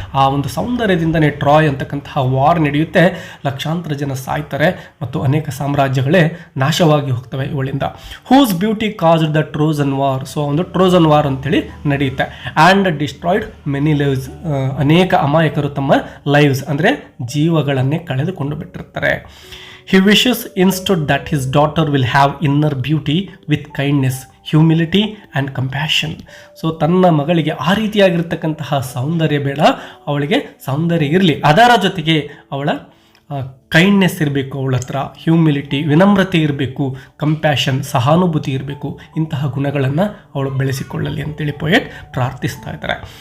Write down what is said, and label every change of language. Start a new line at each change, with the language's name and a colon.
Kannada: ಆ ಒಂದು ಸೌಂದರ್ಯದಿಂದನೇ ಟ್ರಾಯ್ ಅಂತಕ್ಕಂತಹ ವಾರ್ ನಡೆಯುತ್ತೆ. ಲಕ್ಷಾಂತರ ಜನ ಸಾಯ್ತಾರೆ ಮತ್ತು ಅನೇಕ ಸಾಮ್ರಾಜ್ಯಗಳೇ ನಾಶವಾಗಿ ಹೋಗ್ತವೆ ಇವಳಿಂದ.
English: Whose beauty caused the Trojan war.
Kannada: So ಒಂದು ಟ್ರೋಜನ್ ವಾರ್ ಅಂತೇಳಿ ನಡೆಯುತ್ತೆ.
English: And destroyed many lives.
Kannada: ಅನೇಕ ಅಮಾಯಕರು ತಮ್ಮ ಲೈವ್ಸ್ ಅಂದರೆ ಜೀವಗಳನ್ನೇ ಕಳೆದುಕೊಂಡು ಬಿಟ್ಟಿರ್ತಾರೆ.
English: He wishes instead that his daughter will have inner beauty with kindness, humility and compassion.
Kannada: So ತನ್ನ ಮಗಳಿಗೆ ಆ ರೀತಿಯಾಗಿರ್ತಕ್ಕಂತಹ ಸೌಂದರ್ಯ ಬೇಡ, ಅವಳಿಗೆ ಸೌಂದರ್ಯ ಇರಲಿ, ಅದರ ಜೊತೆಗೆ ಅವಳ ಕೈಂಡ್ನೆಸ್ ಇರಬೇಕು, ಅವಳ ಹತ್ರ ಹ್ಯೂಮಿಲಿಟಿ ವಿನಮ್ರತೆ ಇರಬೇಕು, ಕಂಪ್ಯಾಷನ್ ಸಹಾನುಭೂತಿ ಇರಬೇಕು. ಇಂತಹ ಗುಣಗಳನ್ನು ಅವಳು ಬೆಳೆಸಿಕೊಳ್ಳಲಿ ಅಂತೇಳಿ ಪೊಯೆಟ್ ಪ್ರಾರ್ಥಿಸ್ತಾ ಇದ್ದಾರೆ.